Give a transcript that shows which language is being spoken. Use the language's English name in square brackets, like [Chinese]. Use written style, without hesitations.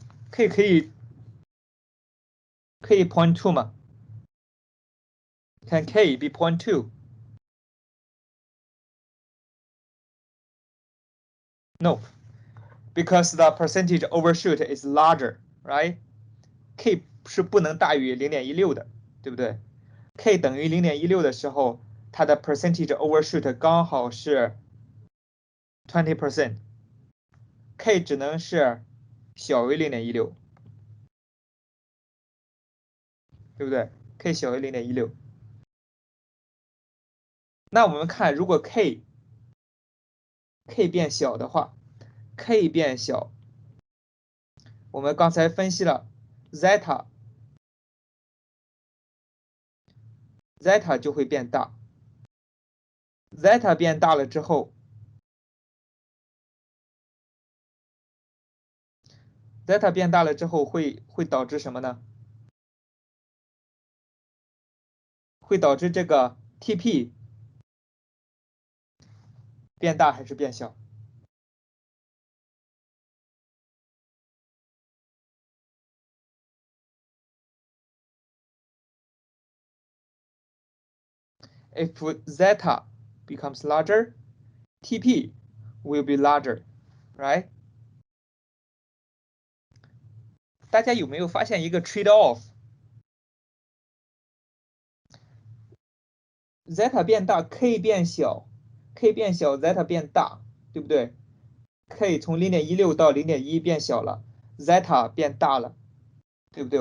[Chinese] K 可以 0.2 吗？ [English] Can K be 0.2? No, because the percentage overshoot is larger, right? [Chinese] K 是不能大于0.16的，对不对 ？K 等于0.16的时候，它的 percentage overshoot 刚好是 20%，K 只能是小于0.16，对不对 ？K 小于0.16。那我们看，如果 K 变小的话，K 变小，我们刚才分析了 zeta 就会变大，zeta 变大了之后，zeta 变大了之后会导致什么呢？会导致这个 TP 变大还是变小？ [English] If zeta becomes larger, TP will be larger, right? [Chinese] 大家有没有发现一个 trade-off？zeta 变大 ，K 变小，K 变小，zeta 变大，对不对？K 从0.16到0.1变小了，zeta 变大了，对不对？